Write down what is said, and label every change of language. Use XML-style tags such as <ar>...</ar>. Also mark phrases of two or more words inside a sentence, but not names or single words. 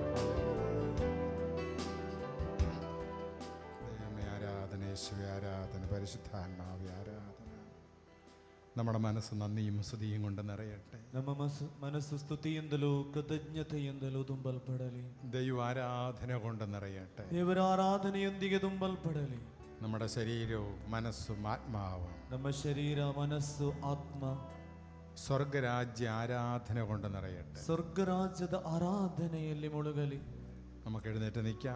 <ml>ദൈവമേ ആരാധന, യേശുവേ ആരാധന, പരിശുദ്ധാത്മാവേ ആരാധന. നമ്മുടെ മനസ്സ് നന്ദിയും സ്തുതിയും കൊണ്ട് നിറയട്ടെ.</ml> <kn>ನಮ್ಮ ಮನಸ್ಸು ಸ್ತುತಿಯಿಂದಲೂ ಕೃತಜ್ಞತೆಯಿಂದಲೂ ತುಂಬಲ್ಪಡಲಿ.</kn> <ml>ദൈവ ആരാധന കൊണ്ട് നിറയട്ടെ.</ml> <kn>ದೇವರ ಆರಾಧನೆಯೊಂದಿಗೆ ತುಂಬಲ್ಪಡಲಿ.</kn> <ml>നമ്മുടെ ശരീരവും മനസ്സും ആത്മാവും</ml> <kn>ನಮ್ಮ ಶರೀರ ಮನಸ್ಸು ಆತ್ಮ</kn> <ml>സ്വർഗരാജ്യ ആരാധന കൊണ്ട് നിറയട്ടെ.</ml> <kn>ಸ್ವರ್ಗರಾಜ್ಯದ ಆರಾಧನೆಯಲ್ಲಿ ಮುಳುಗಲಿ.</kn> <ml>നമുക്ക് എഴുന്നേറ്റ് നിൽക്കാം.</ml>